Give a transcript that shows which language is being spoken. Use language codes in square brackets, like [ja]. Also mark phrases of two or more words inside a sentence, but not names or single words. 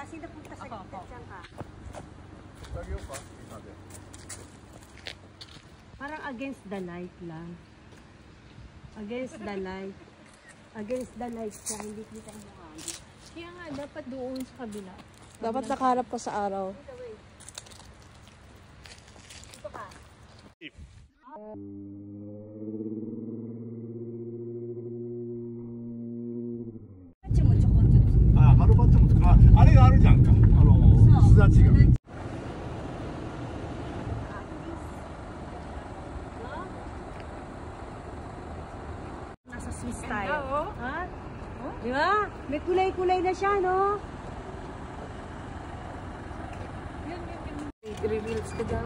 [tl] Sino punta sa gitna? Diyan ka. Parang [en] against the light [tl] lang. [en] Against the light. Against the light [tl] siya. Hindi kita ang mukha. Kaya nga, dapat doon sa kabila. Dapat nakaharap ka sa araw. Dito ka. [ja] Ah, カルパッチョも作る。あれがあるじゃんか。すだちが。 [tl] Nasa Swiss tayo. Ha? Di ba? May kulay-kulay na siya, no? I-reveals ko daw.